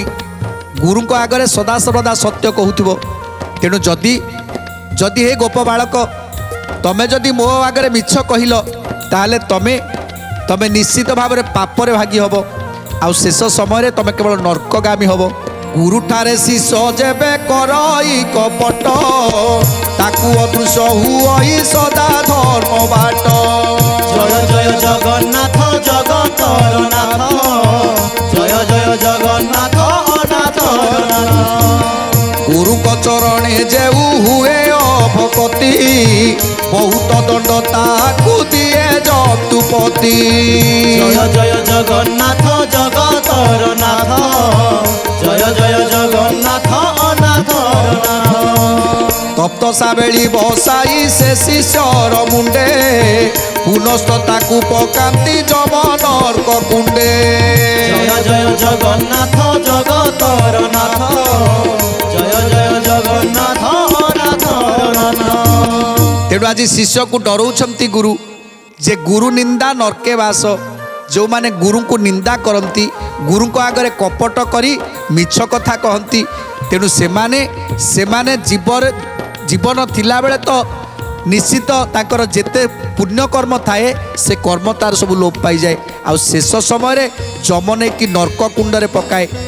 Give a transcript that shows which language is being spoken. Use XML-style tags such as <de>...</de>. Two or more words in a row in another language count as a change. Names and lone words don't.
<or>ଗୁରୁଙ୍କ ଆଗରେ ସଦାସର୍ବଦା ସତ୍ୟ କହୁଥିବ। ତେଣୁ ଯଦି ହେ ଗୋପ ବାଳକ, ତମେ ଯଦି ମୋ ଆଗରେ ମିଛ କହିଲ, ତାହେଲେ ତମେ ନିଶ୍ଚିତ ଭାବରେ ପାପରେ ଭାଗି ହବ, ଆଉ ଶେଷ ସମୟରେ ତମେ କେବଳ ନର୍କଗାମୀ ହବ। ଗୁରୁଠାରେ ଶିଷ୍ୟ ଯେବେ କରଇ କପଟ, ତାକୁ ଅଦୃଶ୍ୟ ହୁଅଇ ସଦା ଧର୍ମ ବାଟ। ଜୟ ଜୟ ଜଗନ୍ନାଥ ଜଗତର ନାଥ, ଜୟ ଜୟ ଜଗନ୍ନାଥ ଅନାଥର ନାଥ। ଗୁରୁଙ୍କ ଚରଣେ ଯେଉଁ ହୁଏ ଅଭକତି, ବହୁତ ଦଣ୍ଡ ତାକୁ ଦିଏ ଯତୁପତି। ଜୟ ଜୟ ଜଗନ୍ନାଥ ଜଗତର ନାଥ, ଜୟ ଜୟ ଜଗନ୍ନାଥ ଅନାଥର ନାଥ। ତପ୍ତ ସାବେଳି ବସାଇ ସେ ଶିଷ୍ୟର ମୁଣ୍ଡେ, ପୁନସ୍ତ ତାକୁ ପକାନ୍ତି ଯମନର୍କ କୁଣ୍ଡେ। ଜୟ ଜୟ ଜଗନ୍ନାଥ ଜଗତର ନାଥ, ଜୟ ଜୟ ଜଗନ୍ନାଥ ଅନାଥର ନାଥ। ତେଣୁ ଆଜ ଶିଷ୍ୟକୁ ଡରାଉଛନ୍ତି ଗୁରୁ, ଯେ ଗୁରୁ ନିନ୍ଦା ନର୍କେ ବାସ। ଯେଉଁମାନେ ଗୁରୁଙ୍କୁ ନିନ୍ଦା କରନ୍ତି, ଗୁରୁଙ୍କ ଆଗରେ କପଟ କରି ମିଛ କଥା କହନ୍ତି, ତେଣୁ ସେମାନେ ଜୀବନ ଥିଲାବେଳେ ତ ନିଶ୍ଚିତ ତାଙ୍କର ଯେତେ ପୁଣ୍ୟକର୍ମ ଥାଏ ସେ କର୍ମ ତାର ସବୁ ଲୋପ ପାଇଯାଏ, ଆଉ ଶେଷ ସମୟରେ ଯମ ନେଇକି ନର୍କ କୁଣ୍ଡରେ ପକାଏ।</or>